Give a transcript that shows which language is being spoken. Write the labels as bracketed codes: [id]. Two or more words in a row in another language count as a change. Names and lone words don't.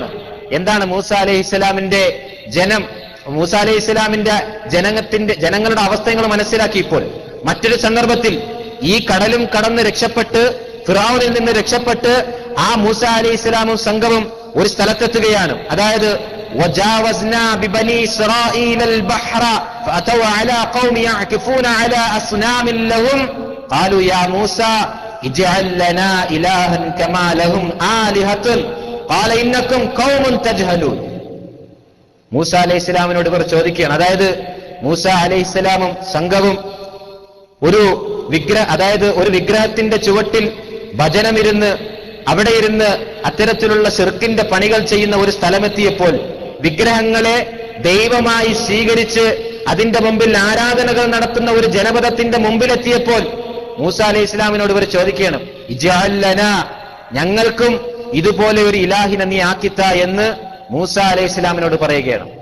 [ml] എന്താണ് മൂസ അലൈഹിസ്സലാമിന്റെ മൂസ അലൈഹിസ്സലാമിന്റെ ജനങ്ങളുടെ അവസ്ഥകൾ മനസ്സിലാക്കിയപ്പോൾ മറ്റൊരു സന്ദർഭത്തിൽ ഈ കടലും കടന്ന് രക്ഷപ്പെട്ട് ഫിറഔനിൽ നിന്ന് രക്ഷപ്പെട്ട് ആ മൂസ അലൈഹിസ്സലാമും സംഘവും ഒരു സ്ഥലത്തെത്തുകയാണ്. [ar] അതായത് وجاوزنا ببني إسرائيل البحر فأتوا على قوم يعكفون على أصنام لهم قالوا يا موسى اجعل لنا إلها كما لهم آلهة قال إنكم قوم تجهلون. [ml] മൂസ അലൈഹിസ്സലാമിനോട് ഇവർ ചോദിക്കുകയാണ്. അതായത് മൂസ അലൈഹിസ്സലാമും സംഘവും ഒരു വിഗ്രഹത്തിന്റെ ചുവട്ടിൽ ഭജനമിരുന്ന് അവിടെ ഇരുന്ന് അത്തരത്തിലുള്ള ശിർക്കിന്റെ പണികൾ ചെയ്യുന്ന ഒരു സ്ഥലമെത്തിയപ്പോൾ, വിഗ്രഹങ്ങളെ ദൈവമായി സ്വീകരിച്ച് അതിന്റെ മുമ്പിൽ ആരാധനകൾ നടത്തുന്ന ഒരു ജനപദത്തിന്റെ മുമ്പിലെത്തിയപ്പോൾ മൂസ അലൈഹി ഇസ്ലാമിനോട് ഇവർ ചോദിക്കണം, [ar] اجعل لنا, [ml] ഞങ്ങൾക്കും ഇതുപോലെ ഒരു ഇലാഹിനെ നീ ആക്കിത്ത എന്ന് മൂസ അലൈഹി ഇസ്ലാമിനോട് പറയുകയാണ്.